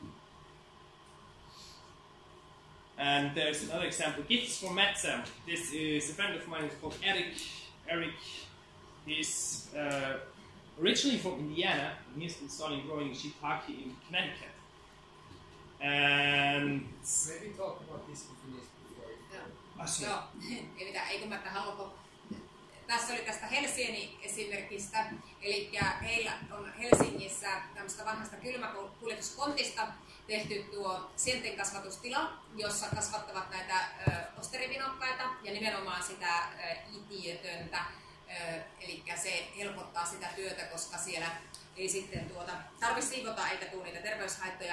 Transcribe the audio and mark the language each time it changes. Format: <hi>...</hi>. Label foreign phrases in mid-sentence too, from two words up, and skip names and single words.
<en>And there's another example, gifts from Metsä. This is a friend of mine who's called Eric. Eric is originally from Indiana, and he's been starting growing shiitake in Connecticut. And maybe talk about this in Finnish before.</en> <fi>Joo, ei mitään, eikö mä haluanko. Tässä oli tästä Helsinki-esimerkistä, eli heillä on Helsingissä tämmöistä vanhasta kylmäkuljetuskontista tehty tuo Sienten kasvatustila, jossa kasvattavat näitä osterivinokkaita ja nimenomaan sitä itiötöntä, eli se helpottaa sitä työtä, koska siellä ei sitten tarvitse siivota eikä tule niitä terveyshaittoja.</fi>